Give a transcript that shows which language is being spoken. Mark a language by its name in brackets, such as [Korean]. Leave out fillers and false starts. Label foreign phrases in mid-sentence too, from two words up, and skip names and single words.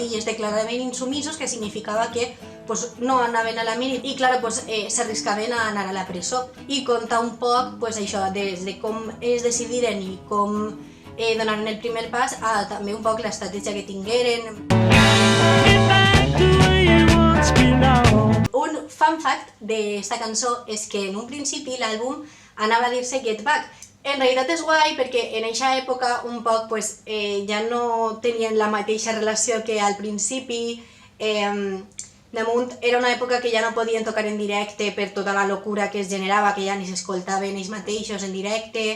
[Catalan] I es declaraven insumisos, que significava que pues, no anaven a la mili i, clar, pues, s'arriscaven a anar a la presó. I conta un poc, pues, això, des de com es decidiren i com donaren el primer pas a també un poc l'estratègia que tingueren. Un [English] fun fact [Catalan] d'esta cançó és que en un principi l'àlbum anava a dir-se Get Back. En realitat és guai perquè en aquesta època un poc pues, ja no tenien la mateixa relació que al principi. Damunt era una època que ja no podien tocar en directe per tota la locura que es generava, que ja ni s'escoltaven ells mateixos en directe.